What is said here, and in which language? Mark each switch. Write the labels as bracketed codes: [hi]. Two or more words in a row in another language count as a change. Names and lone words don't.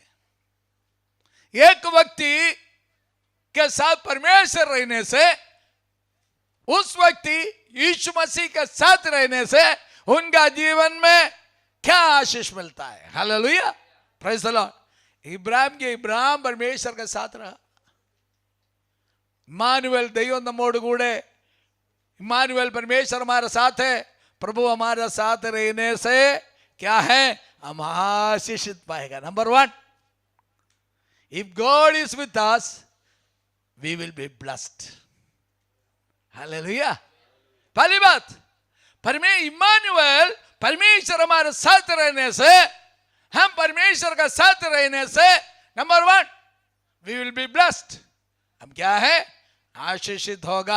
[hi] एक व्यक्ति के साथ परमेश्वर रहने से, उस व्यक्ति यीशु मसीह के साथ रहने से उनका जीवन में क्या आशीष मिलता है? हालेलुया, [en] praise the Lord. [hi] इब्राहिम परमेश्वर के साथ रहा। [ml] इम्मानुएल दൈവം നമ്മോട് കൂടെ, [hi] इम्मानुएल परमेश्वर हमारे साथ है। प्रभु हमारे साथ रहने से क्या है? हम आशीषित पाएगा। नंबर 1, [en] If God is with us we will be blessed. [hi] हालेलुया। पहली बात, इम्मानुएल परमेश्वर हमारे साथ रहने से, हम परमेश्वर का साथ रहने से, नंबर 1 [en] we will be blessed. [hi] हम क्या है? आशीषित होगा।